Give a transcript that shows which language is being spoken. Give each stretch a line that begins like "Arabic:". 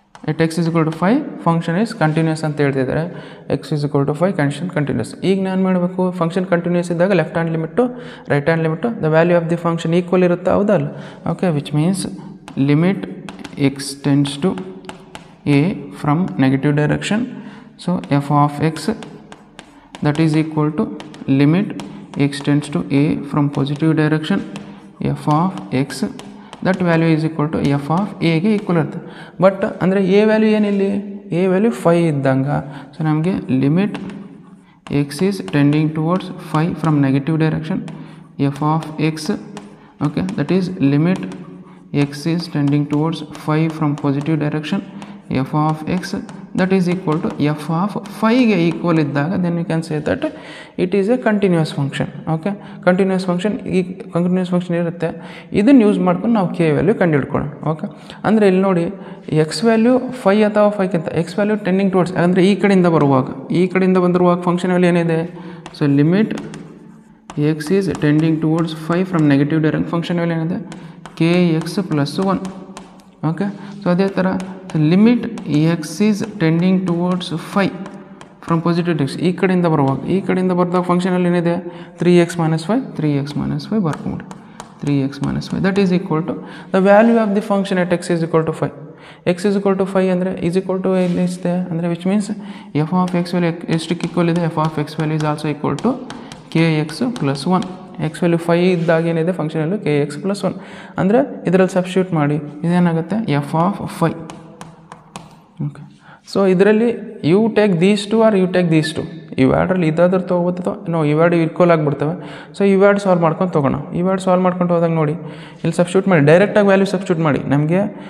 English: at x is equal to 5 function is continuous
Kannada: ಅಂತ ಹೇಳ್ತಿದ್ದಾರೆ.
English: X is equal to 5 condition continuous.
Kannada: ಈಗ ನಾನು ಮಾಡಬೇಕು, ಫಂಕ್ಷನ್ ಕಂಟಿನ್ಯೂಸ್ ಇದ್ದಾಗ left hand limit right hand limit the value of the function equal ಇರುತ್ತೆ, ಹೌದಲ್ಲ?
English: Okay, which means limit x tends to a from negative direction. So f of x that is equal to limit x tends to a from positive direction f of x, that value is equal to f of a
Kannada: ಗೆ equal ಇರುತ್ತೆ. But ಅಂದರೆ a value ಏನಿಲ್ಲಿ, a value 5 ಇದ್ದಂಗ, so ನಮಗೆ limit x is tending towards 5 from negative direction f of x.
English: Okay, that is limit x is tending towards 5 from positive direction f of x that is equal to f of 5
Kannada: ಗೆ equal ಇದ್ದಾಗ
English: then you can say that it is a continuous function.
Kannada: Okay, continuous function, ಈ continuous function ಇರುತ್ತೆ, ಇದನ್ನು use ಮಾಡ್ಕೊಂಡು ನಾವು K value ಕಂಡುಹಿಡ್ಕೊಳ್ಳೋಣ. Okay, ಅಂದರೆ ಇಲ್ಲಿ ನೋಡಿ, ಎಕ್ಸ್ ವ್ಯಾಲ್ಯೂ 5 ಅಥವಾ 5ಕ್ಕಿಂತ ಎಕ್ಸ್ ವ್ಯಾಲ್ಯೂ ಟೆಂಡಿಂಗ್ ಟುವರ್ಡ್ಸ್, ಅಂದರೆ ಈ ಕಡೆಯಿಂದ ಬಂದಿರುವಾಗ ಫಂಕ್ಷನ್ ವ್ಯಾಲ್ಯೂ ಏನಿದೆ, so limit X is tending towards 5 from negative direction, function value ಏನಿದೆ kx plus 1. ಓಕೆ, ಸೊ ಅದೇ ಥರ limit X is tending towards 5 from positive direction, ಈ ಕಡೆಯಿಂದ ಬರುವಾಗ ಫಂಕ್ಷನಲ್ಲಿ ಏನಿದೆ 3x minus 5 ಬರ್ಕೊಂಬಿಡಿ.
English: 3x minus 5 that is equal to the value of the function at x is equal to 5. x is equal to 5 ಅಂದರೆ is equal to ಎಲ್ಲಿದೆ ಅಂದರೆ which means f of x value ಎಷ್ಟಕ್ಕೆ equal ಇದೆ, f of x value is also equal to kx plus 1.
Kannada: X value 5 ಇದ್ದಾಗ ಏನಿದೆ function value kx plus 1 ಅಂದರೆ ಇದರಲ್ಲಿ substitute ಮಾಡಿ ಇದೇನಾಗುತ್ತೆ ಎಫ್ ಆಫ್ 5. ಓಕೆ, ಸೊ ಇದರಲ್ಲಿ you take these two are you take these two, ಇವೆರಡರಲ್ಲಿ ಇದಾದ್ರೂ ತೊಗೋಬೋದು, ನಾವು ಇವೆರಡು ಈಕ್ವಲ್ ಆಗಿಬಿಡ್ತವೆ. ಸೊ ಇವೆರಡು ಸಾಲ್ವ್ ಮಾಡ್ಕೊಂಡು ತೊಗೋಣ. ಇವೆರಡು ಸಾಲ್ವ್ ಮಾಡ್ಕೊಂಡು ಹೋದಾಗ ನೋಡಿ, ಇಲ್ಲಿ ಸಬ್ಸ್ಟಿಟ್ಯೂಟ್ ಮಾಡಿ, ಡೈರೆಕ್ಟಾಗಿ ವ್ಯಾಲ್ಯೂ ಸಬ್ಸ್ಟಿಟ್ಯೂಟ್ ಮಾಡಿ ನಮಗೆ.